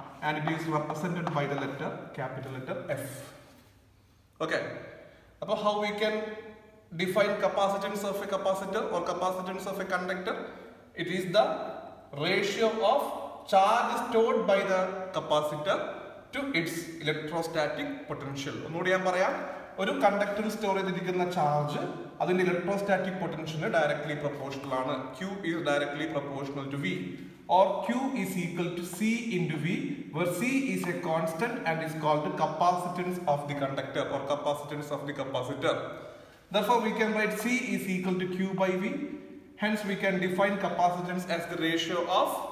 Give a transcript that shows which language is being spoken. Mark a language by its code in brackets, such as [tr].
[en] And it is represented by the capital letter F. Okay. Now how we can define capacitance of a capacitor or capacitance of a conductor? It is the ratio of charge stored by the capacitor to its electrostatic potential. [ml] ഒന്നുകൂടി ഞാൻ പറയാം. ഒരു കണ്ടക്ടറിൽ store ചെയ്തിരിക്കുന്ന charge അതിന്റെ electrostatic പൊട്ടൻഷ്യലിന് directly proportional ആണ്. [en] Q is directly proportional to V. Or Q is equal to C into V, where C is a constant and is called the capacitance of the conductor or capacitance of the capacitor. Therefore, we can write C is equal to Q by V. Hence, we can define capacitance as the ratio of